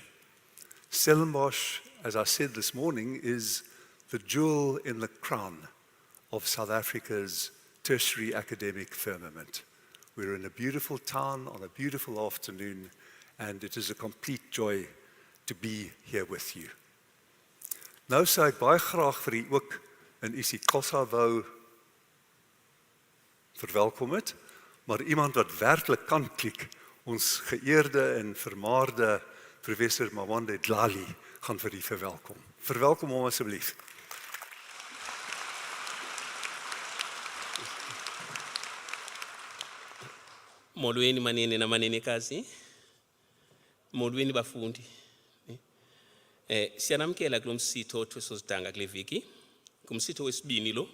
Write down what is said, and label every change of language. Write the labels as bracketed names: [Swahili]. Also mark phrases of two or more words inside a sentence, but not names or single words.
[English] Stellenbosch, as I said this morning, is the jewel in the crown of South Africa's tertiary academic firmament. We're in a beautiful town on a beautiful afternoon, and it is a complete joy to be here with you. [Afrikaans] Nou sou ek baie graag vir u ook in isiXhosa wou verwelkom het, maar iemand wat werklik kan klik, ons geëerde en vermaarde Professor Mawande Dlali gaan vir u verwelkom. Verwelkom hom asseblief. [Xhosa] Molweni manene na manenekazi, molweni bafundi. Siyanamkela kulo msitho othwesozidanga kule viki, kumsitho wesibini lo.